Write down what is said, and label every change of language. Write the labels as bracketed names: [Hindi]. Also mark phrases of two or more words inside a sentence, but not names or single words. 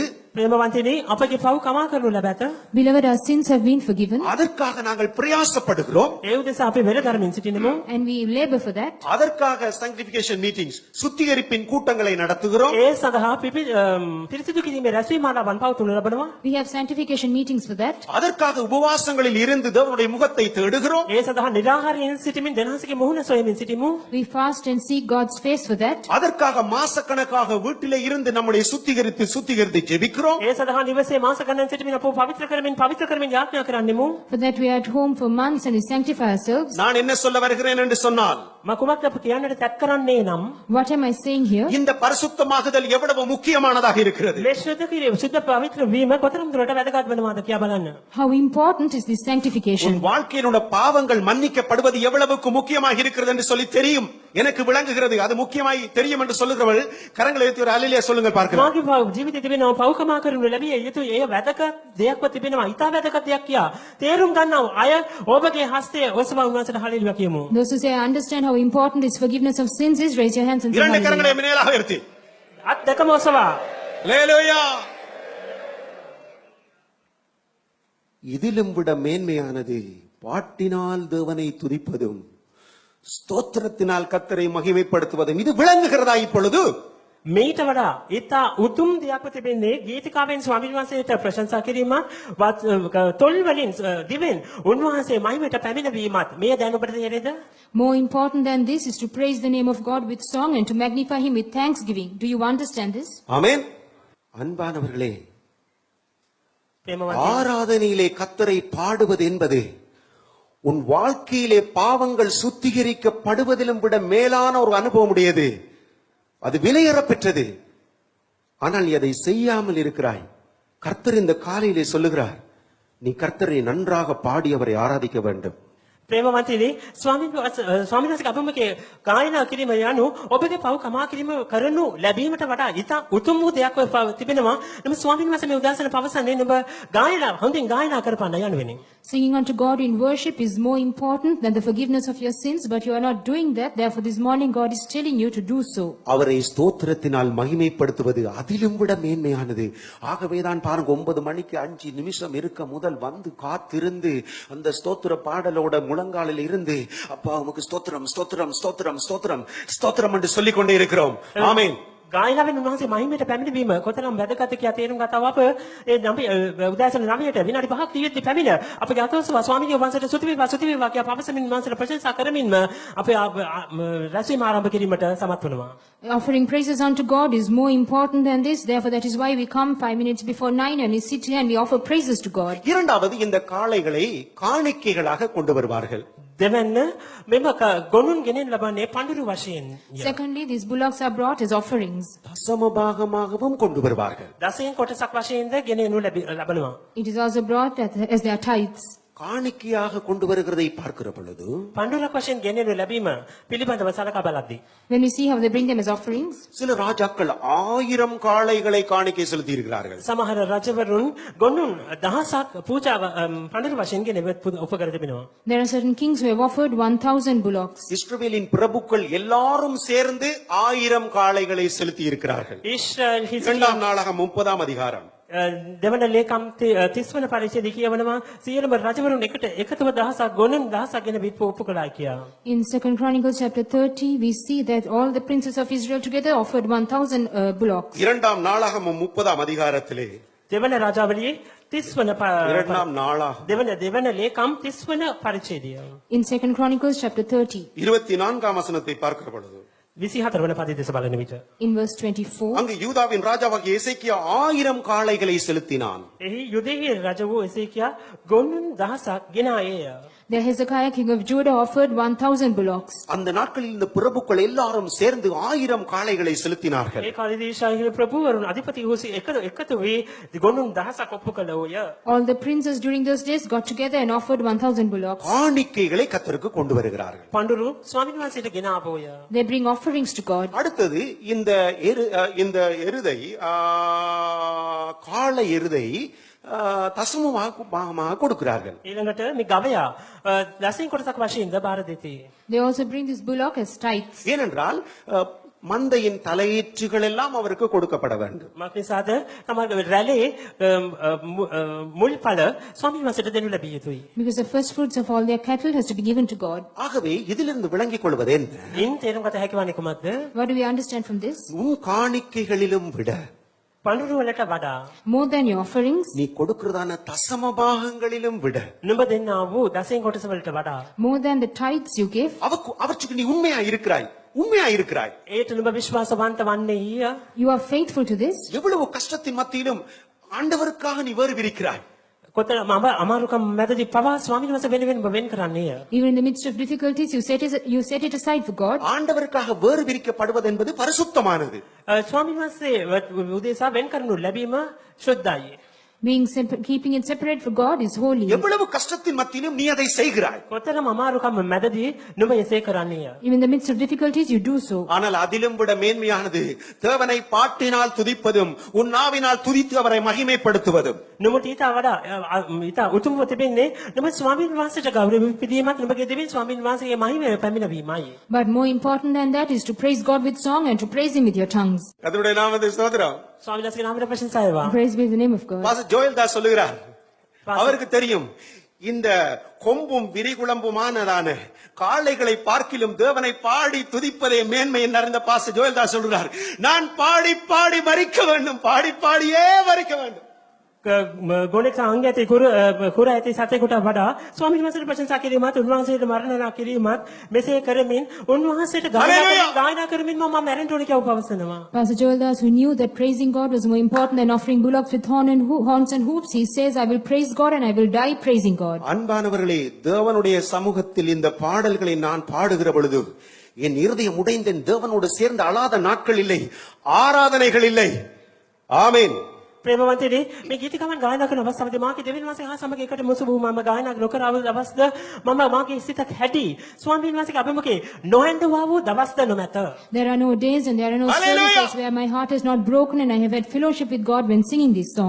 [Sinhala] ප්‍රේමවන්තනි අපගේ පව් කමා කරනු ලැබත. [English] Beloved, our sins have been forgiven, [Tamil] அதற்காக நாங்கள் பிரயாசப்படுகிறோம். [Sinhala] ඒ උදෙසා අපි වෙල කරමින් සිටිනෙමු. [English] and we labor for that. [Tamil] அதற்காக [English] sanctification meetings [Tamil] சுத்திகரிப்பின் கூட்டங்களை நடத்துகிறோம். [Sinhala] ඒ සඳහා පිරිසිදු කිරීමේ රැස්වීමාලාවන් පවතුනු ලබනවා. [English] We have sanctification meetings for that. [Tamil] அதற்காக உபவாசங்களில் இருந்து தேவனுடைய முகத்தை தேடுகிறோம். [Sinhala] ඒ සඳහා නිරාහාරයෙන් සිටමින් දෙනහසගේ මුහුණ සොයමින් සිටිමු. [English] We fast and seek God's face for that. [Tamil] அதற்காக மாசக்கணக்காக வீட்டிலே இருந்து நம்முடைய சுத்திகரித்து ஜெபிக்கிறோம். [Sinhala] ඒ සඳහා නිවසේ මාස ගණන් සිටමින් අපව පවිත්‍ර කරමින් යාඥා කරන්නෙමු. [English] For that we are at home for months and we sanctify ourselves. [Tamil] நான் என்ன சொல்ல வருகிறேன் என்று சொன்னால், [Sinhala] මම කුමක්ද අප කියන්නට තැත් කරන්නේ නම් [English] What am I saying here? [Tamil] இந்த பரிசுத்தமாகுதல் எவ்வளவு முக்கியமானதாக இருக்கிறது. [Sinhala] මේ සුද්ධ පවිත්‍ර වීම කොතරම් දුරට වැදගත් වෙනවද කියා බලන්න. [English] How important is this sanctification? [Tamil] உன் வாழ்க்கையினுடைய பாவங்கள் மன்னிக்கப்படுவது எவ்வளவுக்கு முக்கியமாக இருக்கிறது என்று சொல்லி தெரியும், எனக்கு விளங்குகிறது. அது முக்கியமாய் தெரியும் என்று சொல்லுகிறவள் கரங்களை உயர்த்தி ஒரு அல்லேலூயா சொல்லுங்கள் பார்க்கலாம். [Sinhala] මාගේ ජීවිතේ තිබෙනවා පව් කමා කරනු ලැබිය යුතු ඒ වැදගත් දෙයක්ව තිබෙනවා. ඊට වැදගත් දෙයක් කියා තේරුම් ගන්නවා අය ඔබගේ හස්තය ඔසවා උන්වහන්සේට හලෙලුයා කියමු. [English] Those who say, I understand how important this forgiveness of sins is, raise your hands and say [Tamil] இரண்டு கரங்களை [English] hallelujah. [Tamil] மேலாக உயர்த்தி [Sinhala] අත් දෙකම ඔසවා [Tamil] அல்லேலூயா. இதிலும் விட மேன்மையானது பாட்டினால் தேவனை துதிப்பதும் ஸ்தோத்திரத்தினால் கர்த்தரை மகிமைப்படுத்துவதும். இது விளங்குகிறதா இப்பொழுது? [Sinhala] මේට වඩා ඊතා උතුම් දෙයක්ව තිබෙන්නේ ගීතිකාවෙන් ස්වාමීන් වහන්සේට ප්‍රශංසා කිරීමත් තොල් වලින් දිවෙන් උන්වහන්සේ මහිමයට පැමිණවීමත් මේ දැන් ඔබට තේරෙද? [English] More important than this is to praise the name of God with song and to magnify Him with thanksgiving. Do you understand this? [Tamil] ஆமென். அன்பானவர்களே, [Sinhala] ප්‍රේමවන්තනි [Tamil] ஆராதனையிலே கர்த்தரை பாடுவது என்பது உன் வாழ்க்கையிலே பாவங்கள் சுத்திகரிக்கப்படுவதிலும் விட மேலான ஒரு அனுபவம் உடையது. அது விலையேற பெற்றது. ஆனால் நீ அதை செய்யாமல் இருக்கிறாய். கர்த்தர் இந்த காலையிலே சொல்லுகிறார், நீ கர்த்தரை நன்றாக பாடி அவரை ஆராதிக்க வேண்டும். [Sinhala] ප්‍රේමවන්තනි ස්වාමීන් වහන්සේ අපමගේ ගායනා කිරීම යනු ඔබගේ පව් කමා කිරීම කරනු ලැබීමට වඩා ඉතා උතුම් වූ දෙයක් තිබෙනවා. නම ස්වාමීන් වහන්සේ මේ උදාසන පවසන්නේ නුඹ ගායනා හොඳින් ගායනා කරපන්න යනුවෙනි. [English] Singing unto God in worship is more important than the forgiveness of your sins, but you are not doing that. Therefore, this morning God is telling you to do so. [Tamil] அவரை ஸ்தோத்திரத்தினால் மகிமைப்படுத்துவது அதிலும் விட மேன்மையானது. ஆகவேதான் பாருங்க, 9 மணிக்கு 5 நிமிஷம் இருக்க முதல் வந்து காத்திருந்து அந்த ஸ்தோத்திர பாடலோட முழங்காலில் இருந்து, அப்பா உமக்கு ஸ்தோத்திரம் ஸ்தோத்திரம் ஸ்தோத்திரம் ஸ்தோத்திரம் ஸ்தோத்திரம் என்று சொல்லிக் கொண்டே இருக்கிறோம். ஆமென். [Sinhala] ගායනාවෙන් උන්වහන්සේ මහිමයට පැමිණීම කොතරම් වැදගත් කියලා තේරුම් ගත්තා. අප ඒ උදෑසන 9ට විනාඩි 5ක් තියෙද්දි පැමිණ අපගේ අතෝසවා ස්වාමීන් වහන්සේට ස්තුති වේවා කියලා පවසමින් වහන්සේට ප්‍රශංසා කරමින්ම අපේ රැස්වීම ආරම්භ කිරීමට සමත් වෙනවා. [English] Offering praises unto God is more important than this. Therefore, that is why we come 5 minutes before 9 and we sit here and we offer praises to God. [Tamil] இரண்டாவது, இந்த காளைகளை காணிக்கைகளாக கொண்டு வருவார்கள். [Sinhala] දෙවන්න මෙම ගොනුන් ගෙනෙන් ලබන්නේ පඬුරු වශයෙන්. [English] Secondly, these bullocks are brought as offerings. [Tamil] தசமபாகமாகவும் கொண்டு வருவார்கள். [Sinhala] දසයෙන් කොටසක් වශයෙන්ද ගෙනෙනු ලබනවා. [English] It is also brought as their tithes. [Tamil] காணிக்கையாக கொண்டு வருகிறதை பார்க்கிற பொழுது [Sinhala] පඬුරක් වශයෙන් ගෙනෙනු ලැබීම පිළිබඳව සලකා බලද්දී [English] When we see how they bring them as offerings, [Tamil] சில ராஜாக்கள் 1000 காளைகளை காணிக்கை செலுத்தி இருக்கிறார்கள். [Sinhala] සමහර රජවරුන් ගොනුන් දහසක් පූජාව පඬුරු වශයෙන් ගෙනෙවත් උපකර තිබෙනවා. [English] there are certain kings who have offered 1,000 bullocks. [Tamil] இஸ்ரவேலின் பிரபுக்கள் எல்லாரும் சேர்ந்து 1000 காளைகளை செலுத்தி இருக்கிறார்கள். [Sinhala] ඊශ්‍රායල් හිස්කියා [Tamil] இரண்டாம் நாளாகமம் 30ஆம் அதிகாரம் [Sinhala] දෙවන ලේකම් 30 වන පරිච්ඡේදය කියවනවා සියලුම රජවරුන් එකතුව දහසක් ගොනුන් දහසක් ගෙන විප්පු කළා කියා. [English] In 2 Chronicles chapter 30, we see that all the princes of Israel together offered 1,000 bullocks. [Tamil] இரண்டாம் நாளாகமம் 30ஆம் அதிகாரத்திலே [Sinhala] දෙවන රාජාවලියේ 30 වන [Tamil] இரண்டாம் நாளாகமம் [Sinhala] දෙවන ලේකම් 30 වන පරිච්ඡේදය. [English] In 2 Chronicles chapter 30, [Tamil] 24ஆம் வசனத்தை பார்க்கிற பொழுது [Sinhala] 24 වන පදයේ දෙස බලන විට [English] in verse 24, [Tamil] அங்கு யூதாவின் ராஜாவாகிய எசேக்கியா 1000 காளைகளை செலுத்தினான். [Sinhala] එහි යුදෙහි රජ වූ එසේකියා ගොනුන් දහසක් ගෙන ආයේය. [English] there Hezekiah king of Judah offered 1,000 bullocks. [Tamil] அந்த நாட்களில் இந்த பிரபுக்கள் எல்லாரும் சேர்ந்து 1000 காளைகளை செலுத்தினார்கள். [Sinhala] ඒ කාලේදී ඊශ්‍රායල් ප්‍රභූවරුන් අධිපති වූ එකතු වී ගොනුන් දහසක් ඔප්පු කළෝය. [English] All the princes during those days got together and offered 1,000 bullocks. [Tamil] காணிக்கைகளை கர்த்தருக்கு கொண்டு வருகிறார்கள். [Sinhala] පඬුරු ස්වාමීන් වහන්සේට ගෙන ආවෝය. [English] They bring offerings to God. [Tamil] அடுத்தது இந்த எருதை காளை எருதை தசமமாக கொடுக்கிறார்கள். [Sinhala] ඊළඟට මේ ගවයා දසයෙන් කොටසක් වශයෙන්ද බාර දෙති. [English] They also bring this bullock as tithes. [Tamil] ஏனென்றால் மந்தையின் தலையீற்றுகள் எல்லாம் அவருக்கு கொடுக்கப்பட வேண்டும். [Sinhala] මක් නිසාද තමයි රැළේ මුල්පල ස්වාමීන් වහන්සේට දෙනු ලැබිය යුතුයි. [English] Because the first fruits of all their cattle has to be given to God. [Tamil] ஆகவே இதிலிருந்து விளங்கிக் கொள்வது என்ன? [Sinhala] ඉන් තේරුම් ගත හැකි වන්නේ කුමක්ද? [English] What do we understand from this? [Tamil] உன் காணிக்கைகளிலும் விட [Sinhala] පඬුරු වලට වඩා [English] More than your offerings, [Tamil] நீ கொடுக்கிறதான தசமபாகங்களிலும் விட [Sinhala] නුඹ දෙන්නා වූ දසයෙන් කොටස වලට වඩා [English] more than the tithes you give, [Tamil] அவற்றுக்கு நீ உண்மையா இருக்கிறாய். [Sinhala] ඒට නුඹ විශ්වාසවන්ත වන්නේය. [English] you are faithful to this. [Tamil] எவ்வளவு கஷ்டத்தின் மத்தியிலும் ஆண்டவருக்காக நீ வேறு விரிக்கிறாய். [Sinhala] කොතන අමාරුකම් මැදදී පවා ස්වාමීන් වහන්සේ වෙනුවෙන් ඔබ වෙන් කරන්නේය. [English] Even in the midst of difficulties, you set it aside for God. [Tamil] ஆண்டவருக்காக வேறு விரிக்கப்படுவது என்பது பரிசுத்தமானது. [Sinhala] ස්වාමීන් වහන්සේ උදෙසා වෙන් කරනු ලැබීම ශුද්ධයි. [English] Keeping it separate for God is holy. [Tamil] எவ்வளவு கஷ்டத்தின் மத்தியிலும் நீ அதை செய்கிறாய். [Sinhala] කොතරම් අමාරුකම් මැදදී නුඹ එසේ කරන්නේය. [English] Even in the midst of difficulties, you do so. [Tamil] ஆனால் அதிலும் விட மேன்மையானது தேவனை பாட்டினால் துதிப்பதும் உன் நாவினால் துதித்து அவரை மகிமைப்படுத்துவதும். [Sinhala] නුඹට ඊට උතුම්ව තිබෙන්නේ නුඹ ස්වාමීන් වහන්සේට ගෞරව පිදීමත් නුඹගේ දෙවියන් ස්වාමීන් වහන්සේගේ මහිමය පැමිණවීමයි. [English] But more important than that is to praise God with song and to praise Him with your tongues. [Tamil] கர்த்தருடைய நாமத்தை ஸ்தோத்திரம். [Sinhala] ස්වාමීන් වහන්සේගේ නාමයට ප්‍රශංසා වේවා. [English] Praise be the name of God. [Tamil] பாஸ்டர் ஜோயல் தாஸ் சொல்லுகிறார், அவருக்கு தெரியும் இந்த கொம்பும் விரிகுளம்புமானதான காளைகளை பார்க்கிலும் தேவனை பாடி துதிப்பதே மேன்மை என்று பாஸ்டர் ஜோயல் தாஸ் சொல்கிறார். நான் பாடி பாடி மரிக்க வேண்டும், பாடி பாடியே மரிக்க வேண்டும். [Sinhala] ගොනෙක් අංග ඇති කුර ඇති සතෙකුට වඩා ස්වාමීන් වහන්සේට ප්‍රශංසා කිරීමත් උන්වහන්සේට මරණනා කිරීමත් මෙසේ කරමින් උන්වහන්සේට [English] Hallelujah. [Sinhala] ගායනා කරමින් මම මැරෙන්න ඕනේ කියලා පවසනවා. [English] Pastor Joel Das, who knew that praising God was more important than offering bullocks with horns and hooves, he says, I will praise God and I will die praising God. [Tamil] அன்பானவர்களே, தேவனுடைய சமூகத்தில் இந்த பாடல்களை நான் பாடுகிற பொழுது என் இருதயம் உடைந்தேன். தேவனோடு சேர்ந்து அழாத நாட்கள் இல்லை, ஆராதனைகள் இல்லை. ஆமென். [Sinhala] ප්‍රේමවන්තනේ මේ ගීත ගමන් ගායනා කරන අවස්ථාවේදී මාගේ දෙවියන් වහන්සේ හා සමග එකට මුසු වූ මම ගායනා නොකර අවස්ද මම මාගේ සිතක් හැටි ස්වාමීන් වහන්සේගේ අභිමුඛේ නොඇඳවා වූ දවස්ද නොමැත. [English] There are no days and there are no Hallelujah. services where my heart is not broken and I have had fellowship with God when singing these songs.